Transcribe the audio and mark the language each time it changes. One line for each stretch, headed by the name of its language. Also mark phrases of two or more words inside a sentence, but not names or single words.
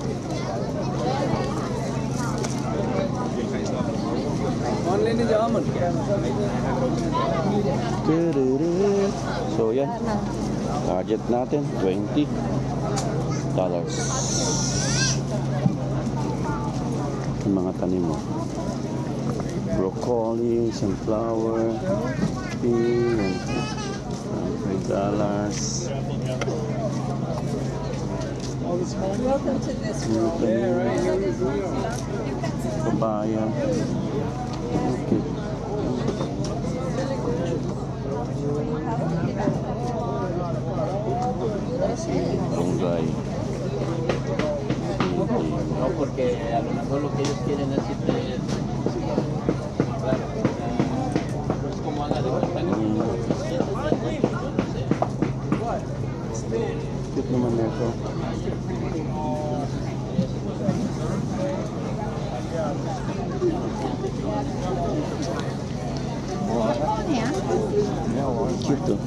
Filipino: So yan, budget natin $20. Yung mga tanim mo,
English: broccoli, sunflower, pea, $5. Welcome to this world.
Filipino: Papaya. Okay. Bonggay.
Spanish: No, porque a lo mejor lo que ellos quieren es irte, claro, pues como haga de cuenta que
Filipino: Cute naman nito. Cute to.